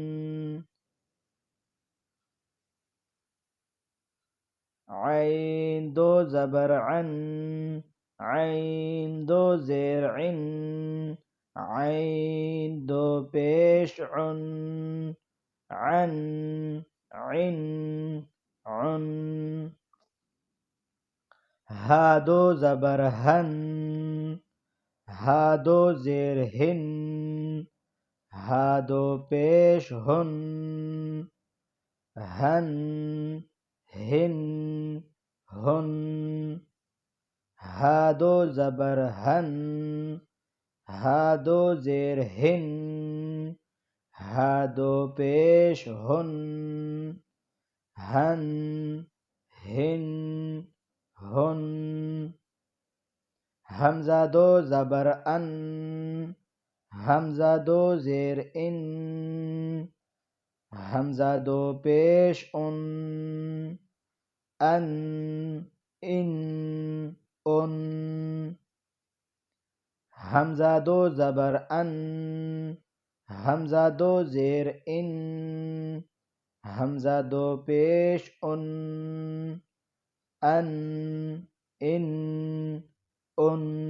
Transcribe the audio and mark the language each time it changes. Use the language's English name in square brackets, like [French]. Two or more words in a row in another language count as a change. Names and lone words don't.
[Urdu] عين دو زبرعن، عين دو زرعن، عين دو پیشعن، عن عن عن. هادو زبرهن، هادو زرهن، هادو پیشهن، هن ہن ہن. ہادو زبرہن، ہادو زیرہن، ہادو پیش ہن، ہن ہن ہن. حمزہ دو زبر ان، حمزہ دو زیر ان، حمزہ دو پیش ان، ان ان. حمزہ دو زبر ان، حمزہ دو زیر ان، حمزہ دو پیش ان، ان ان.